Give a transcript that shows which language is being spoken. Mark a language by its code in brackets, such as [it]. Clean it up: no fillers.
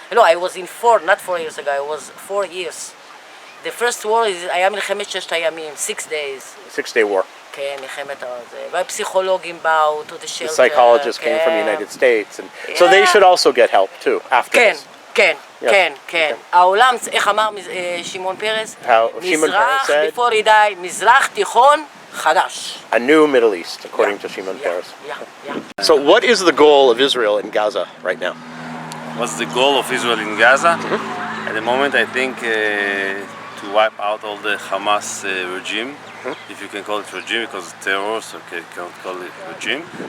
[en] No, I was in not 4 years ago, I was 4 years. The first war [he] היה מלחמת ששת הימים, [en] 6 days. 6-day war. [he] כן, מלחמת הזה. והפסיכולוגים באו [en] to the shelter. The psychologists came from the United States. And so they should also get help too after [he] כן, [en] this. [he] כן, כן, כן. העולם, איך אמר שמעון פרס? מזרח, [en] before he died, [he] מזרח תיכון חדש. [en] A new Middle East, according to Shimon Peres. Yeah. So what is the goal of Israel in Gaza right now? What's the goal of Israel in Gaza? At the moment, I think to wipe out all the Hamas regime, if you can call it regime, because it's terror, so you cannot call it regime.